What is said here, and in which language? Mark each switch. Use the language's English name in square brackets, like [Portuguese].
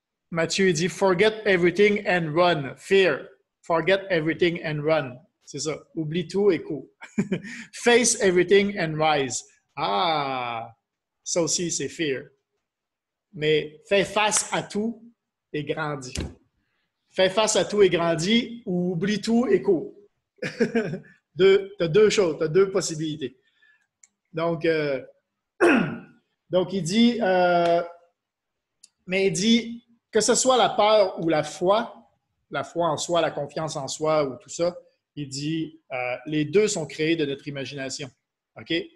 [French] Mathieu dit « [English] Forget everything and run. [French] Fear. Forget everything and run. » C'est ça. Oublie tout et cours. [English] « Face everything and rise. » Ah! [French] Ça aussi, c'est fear. Mais fais face à tout et grandis. Fais face à tout et grandis ou oublie tout et cours. Tu as 2 choses, tu as 2 possibilités. Donc, il dit, mais il dit que ce soit la peur ou la foi en soi, la confiance en soi ou tout ça, il dit, les 2 sont créés de notre imagination. OK?